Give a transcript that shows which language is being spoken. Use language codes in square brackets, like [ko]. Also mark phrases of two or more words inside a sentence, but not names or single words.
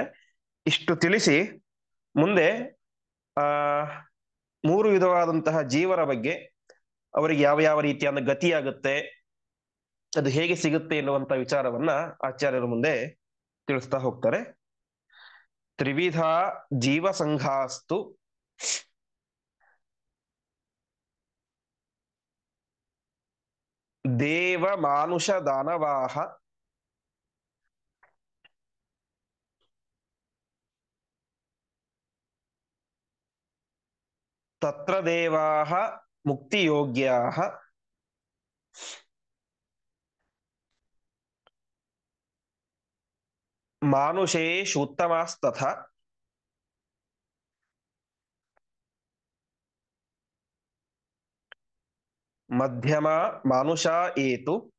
[kn] ಇಷ್ಟು ತಿಳಿಸಿ ಮುಂದೆ ಆ 3 ವಿಧವಾದಂತಹ ಜೀವರ ಬಗ್ಗೆ, ಅವರಿಗೆ ಯಾವ ಯಾವ ರೀತಿಯಾದ ಗತಿಯಾಗುತ್ತೆ, ಅದು ಹೇಗೆ ಸಿಗುತ್ತೆ ಎನ್ನುವಂತ ವಿಚಾರವನ್ನ ಆಚಾರ್ಯರು ಮುಂದೆ ತಿಳಿಸ್ತಾ ಹೋಗ್ತಾರೆ. [sa] ತ್ರಿವಿಧ ಜೀವ ಸಂಘಾಸ್ತು ದೇವ ಮಾನುಷ ದಾನವಾಹ ತತ್ರ ದೇವಾಹ ಮುಕ್ತಿಯೋಗ್ಯಾಹ ಮಾನುಷೇಷೂತ್ತಮಾಸ್ತಥ ಮಧ್ಯಮ ಮಾನುಷ ಏತು